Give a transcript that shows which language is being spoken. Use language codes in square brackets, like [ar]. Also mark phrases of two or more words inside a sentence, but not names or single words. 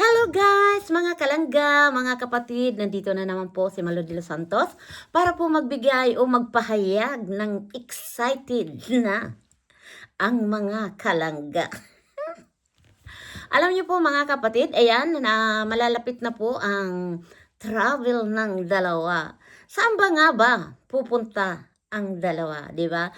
[tl] Guys, mga kalangga, mga kapatid, nandito na naman po si Malo de los Santos para po magbigay o magpahayag ng excited na ang mga kalangga. Alam niyo po mga kapatid, ayan na malalapit na po ang travel ng dalawa. Saan ba nga ba pupunta ang dalawa, di ba?